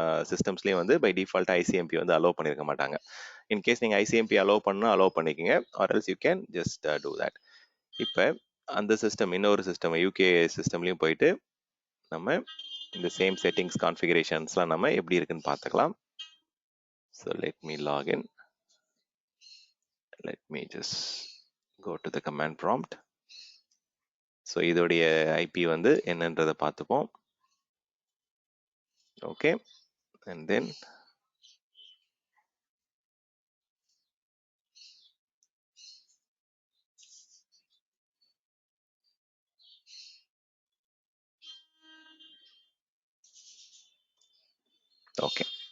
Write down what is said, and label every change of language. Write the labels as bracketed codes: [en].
[ta] சிஸ்டம்ஸ்லேயும் வந்து பை டிஃபால்ட்டாக ஐசிஎம்பி வந்து அலோவ் பண்ணியிருக்க மாட்டாங்க. இன்கேஸ் நீங்கள் ஐசிஎம்பி அலோவ் பண்ணால் அலோவ் பண்ணிக்கோங்க, [en] Or else you can just do that. [ta] இப்போ அந்த சிஸ்டம் இன்னொரு சிஸ்டம் யூகே சிஸ்டம்லையும் போயிட்டு நம்ம இந்த சேம் செட்டிங்ஸ் கான்ஃபிகரேஷன்ஸ்லாம் நம்ம எப்படி இருக்குன்னு பார்த்துக்கலாம். [en] So let me log in. Let me just go to the command prompt. [ta] So இதோடைய IP வந்து என்னன்றதை பார்த்துப்போம். [en] Okay, and then okay.